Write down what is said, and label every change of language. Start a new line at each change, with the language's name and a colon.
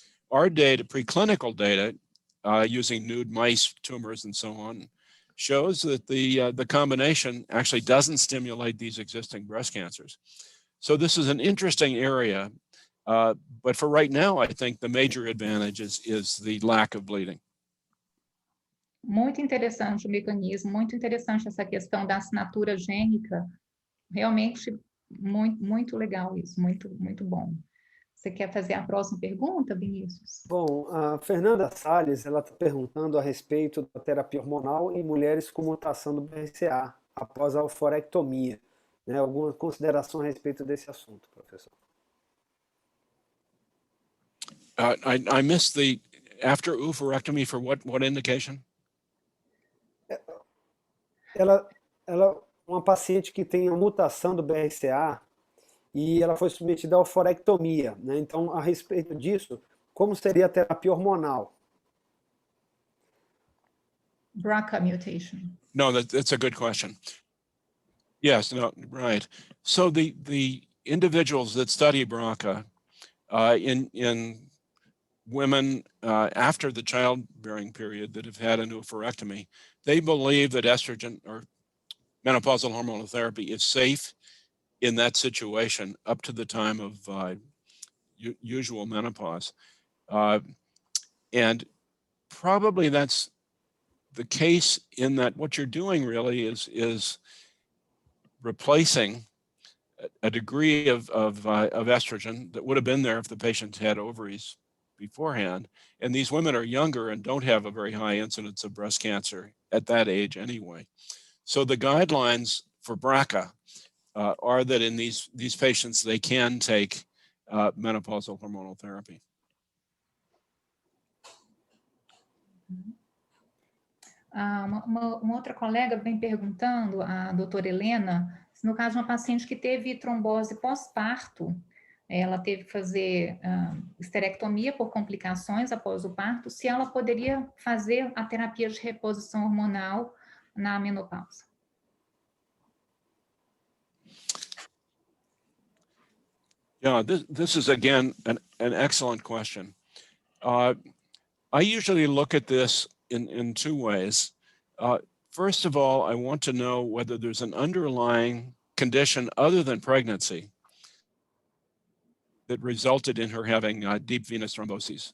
English: Our data, preclinical data, using nude mice tumors and so on, shows that the combination actually doesn't stimulate these existing breast cancers. So this is an interesting area, but for right now, I think the major advantage is the lack of bleeding.
Portuguese: Muito interessante o mecanismo, muito interessante essa questão da assinatura gênica. Realmente muito legal isso, muito bom. Você quer fazer a próxima pergunta, Vinícius? Bom, a Fernanda Salles, ela está perguntando a respeito da terapia hormonal em mulheres com mutação do BRCA após a oforectomia. Né? Alguma consideração a respeito desse assunto, professor?
English: I missed the after oophorectomy for what indication?
Portuguese: Ela uma paciente que tem a mutação do BRCA e ela foi submetida à oforectomia, né? Então, a respeito disso, como seria a terapia hormonal?
English: BRCA mutation. No, that's a good question. Yes, no, right. So the individuals that study BRCA in women after the childbearing period that have had a oophorectomy, they believe that estrogen or menopausal hormonal therapy is safe in that situation up to the time of usual menopause. And probably that's the case in that what you're doing really is replacing a degree of estrogen that would have been there if the patient had ovaries beforehand. And these women are younger and don't have a very high incidence of breast cancer at that age anyway. So the guidelines for BRCA are that in these patients, they can take menopausal hormonal therapy.
Portuguese: Uma outra colega vem perguntando, a doutora Helena, se no caso de uma paciente que teve trombose pós-parto, ela teve que fazer esterectomia por complicações após o parto, se ela poderia fazer a terapia de reposição hormonal na menopausa.
English: Yeah, this is again an excellent question. I usually look at this in two ways. First of all, I want to know whether there's an underlying condition other than pregnancy that resulted in her having deep venous thrombosis.